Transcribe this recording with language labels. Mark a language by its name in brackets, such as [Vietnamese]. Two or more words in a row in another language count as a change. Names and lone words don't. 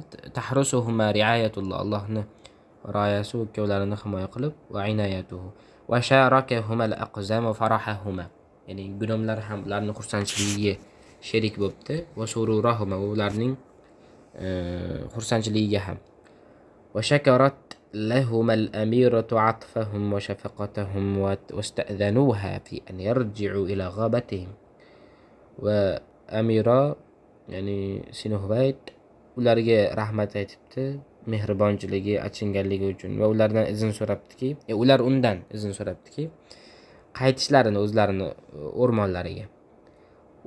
[Arabic] تحرسهما رعاية الله, [Uzbek] Allohni rioyasi u ikkovlarini himoya qilib, [Arabic] وعنايته وشاركهما الأقزام وفرحهما, [Uzbek] ya'ni gunomlar ham ularning xursandchiligiga sherik bo'libdi. [Arabic] وسرورهما, [Uzbek] ularning xursandchiligiga ham. [Arabic] وشكرت لهم الأميرة عطفهم وشفقتهم واستأذنوها في أن يرجعوا إلى غابتهم. [Uzbek] Va amira, ya'ni Sinhuvayt ularga rahmat aytibdi, mehribonchiligi, achinganligi uchun. Va ulardan izn so'rabdiki, ular undan izn so'rabdiki, qaytishlarini o'zlarini o'rmonlariga.